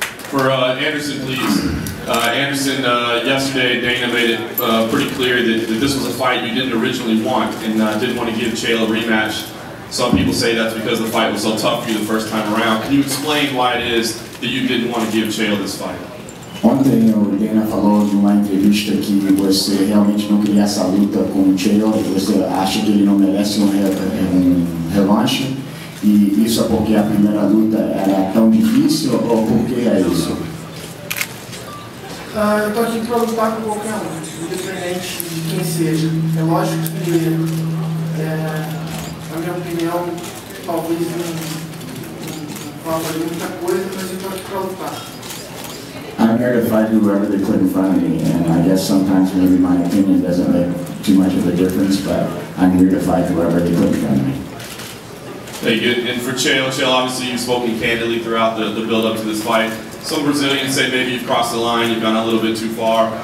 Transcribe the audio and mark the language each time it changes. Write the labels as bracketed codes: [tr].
[en] For Anderson, please. Anderson, yesterday Dana made it pretty clear that this was a fight you didn't originally want and didn't want to give Chael a rematch. Some people say that's because the fight was so tough for you the first time around. Can you explain why it is that you didn't want to give Chael this fight? [pt] Ontem o Dana falou numa entrevista que você realmente não queria essa luta com o Chael, você acha que ele não merece revanche, e isso é porque a primeira luta era tão difícil ou por que é isso? Eu tô aqui para lutar com qualquer um, independente de quem seja. É lógico que, na minha opinião, talvez não vá fazer muita coisa, mas eu tô aqui para lutar. [en] I'm here to fight whoever they put in front of me, and I guess sometimes maybe my opinion doesn't make too much of a difference, but I'm here to fight whoever they put in front of me. Thank you. And for Chael, obviously you've spoken candidly throughout the build-up to this fight. Some Brazilians say maybe you've crossed the line, you've gone a little bit too far.